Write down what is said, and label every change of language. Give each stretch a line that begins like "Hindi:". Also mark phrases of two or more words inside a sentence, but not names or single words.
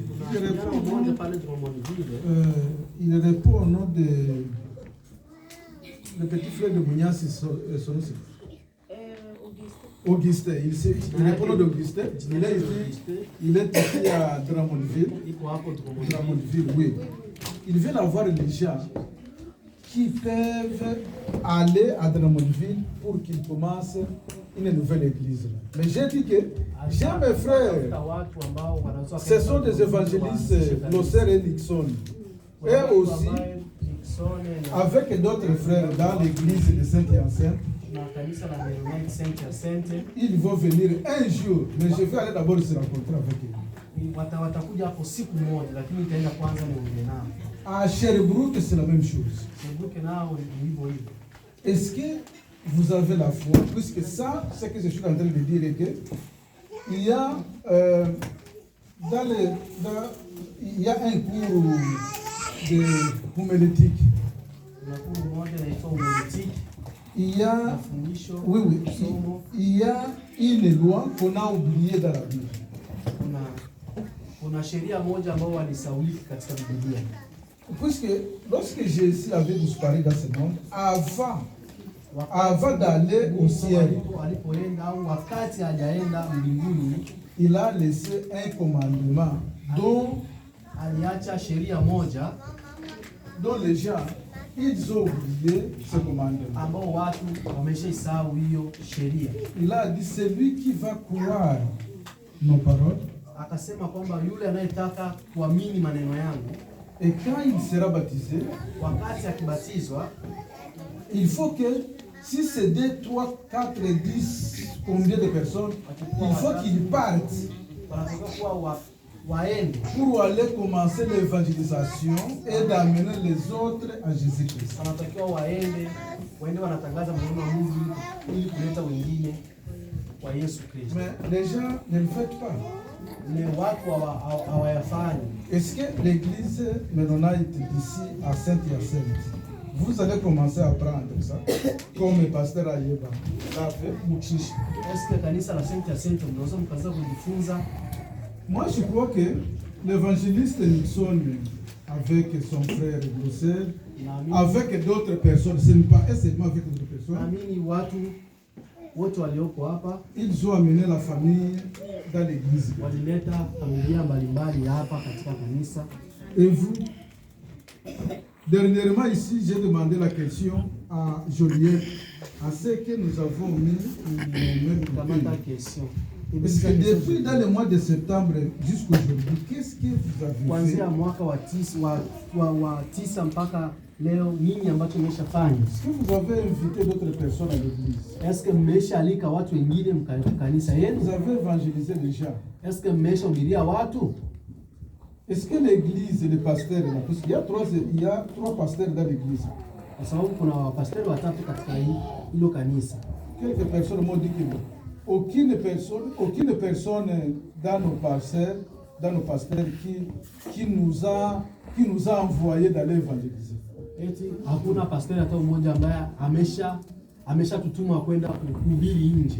Swahili: Kuna kijana mmoja pale Drummondville,
French: Il répond au nom de le petit frère de Mounias et son nom. Augustin. Il répond au nom d'Augustin. Il est ici à Drummondville.
Swahili: iko hapo Drummondville.
French: Drummondville, oui. Ils veulent avoir les gens qui peuvent aller à Drummondville pour qu'ils commencent une nouvelle église. Mais j'ai dit que j'ai mes frères,
Swahili: Watu ambao wanaweza
French: ce sont des évangélistes, Losser et Nixon. Et aussi, avec d'autres frères dans l'église de Saint-Hyacinthe,
Swahili: na kanisa la Mennonite Saint-Hyacinthe,
French: ils vont venir un jour. Mais je vais aller d'abord se rencontrer avec eux.
Swahili: watakuja hapo siku moja, lakini itaenda kwanza niongee nao.
French: À Sherbrooke, c'est la même chose.
Swahili: Kumbuke nao ni hivyo hivyo.
French: Est-ce que vous avez la foi? Puisque ça, ce que je suis en train de dire est que il y a il y a un cours de homélétique.
Swahili: Kuna kundi moja inaitwa homilétique,
French: Il y a,
Swahili: mafundisho,
French: oui,
Swahili: somo.
French: il y a une loi qu'on a oubliée dans la Bible.
Swahili: Kuna sheria moja ambao walisaulika katika Biblia.
French: Puisque lorsque Jésus avait disparu dans ce monde, avant d'aller au ciel,
Swahili: Alipoenda au wakati hajaenda mbinguni,
French: il a laissé un commandement dont
Swahili: aliacha sheria moja
French: les gens, ils ont oublié ce commandement.
Swahili: ambao watu wameshaisahau hiyo sheria.
French: Il a dit, celui qui va croire nos paroles,
Swahili: Akasema kwamba yule anayetaka kuamini maneno yangu,
French: et quand il sera baptisé,
Swahili: wakati akibatizwa,
French: il faut que si c'est 2, 3, 4, 10, combien de personnes, il faut qu'ils partent
Swahili: wanataka kuwa waende,
French: pour aller commencer l'évangélisation et d'amener les autres à Jésus-Christ.
Swahili: wanatakiwa waende wanatangaza maneno ya Mungu ili kuleta wengine kwa Yesu Kristo.
French: Mais les gens ne le font pas.
Swahili: Ni watu hawayafanyi.
French: Est-ce que l'église Mennonite d'ici à Saint-Hyacinthe, vous allez commencer à apprendre ça, comme le pasteur Ayeba l'a fait? Est-ce que
Swahili: kanisa la Saint-Hyacinthe mnaweza mkaanza kujifunza?
French: Moi, je crois que l'évangéliste Nixon, avec son frère Grosset, avec d'autres personnes, ce n'est pas seulement avec d'autres personnes,
Swahili: Naamini watu wote walioko hapa
French: ils ont amené la famille dans l'église.
Swahili: walileta familia mbalimbali hapa katika kanisa.
French: Et vous, dernièrement ici, j'ai demandé la question à Joliette, à ce que nous avons mis nos mains
Swahili: Kamata
French: coupées. question. Parce que depuis dans le mois de septembre jusqu'aujourd'hui, qu'est-ce que vous avez fait?
Swahili: Kuanzia mwaka wa tisa mpaka leo nini ambacho mmeshafanya?
French: Est-ce que vous avez invité d'autres personnes à l'église? Est-ce que
Swahili: mmeshaalika watu wengine kanisa
French: Vous
Swahili: yenu?
French: avez évangélisé déjà? Est-ce que
Swahili: mmeshahubiria watu?
French: Est-ce que l'église et les pasteurs, parce qu'il y a trois pasteurs dans l'église.
Swahili: Kwa sababu kuna wapasteri watatu katika hilo kanisa.
French: Quelques personnes m'ont dit que aucune personne dans nos pasteurs qui nous a envoyé d'aller évangéliser.
Swahili: Eti hakuna pasteri hata mmoja ambaye ameshatutuma kwenda kuhubiri nje.